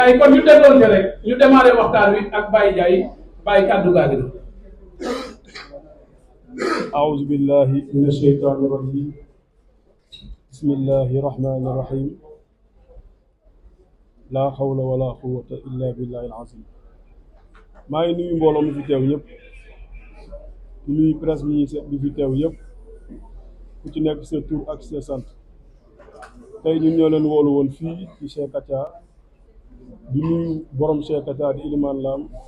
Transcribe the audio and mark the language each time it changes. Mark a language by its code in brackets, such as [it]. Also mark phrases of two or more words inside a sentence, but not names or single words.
[wo] ay kon ñu dégloonte rek ñu démarré waxtaan wi ak Baye Ndiaye Baye kàddu gaa gi [ar] أعوذ بالله من الشيطان الرجيم بسم الله الرحمن الرحيم لا حول ولا قوة إلا بالله العظيم [wo] maa ngi nuyu mbooloo mi fi teew yëpp di nuyu presse bi fi teew yëpp ku ci nekk sa tur ak sa sant tey ñun ñoo leen woolu woon fii ci Cheikh Katia di nuyu borom Cheikh Katia di Iliman Lam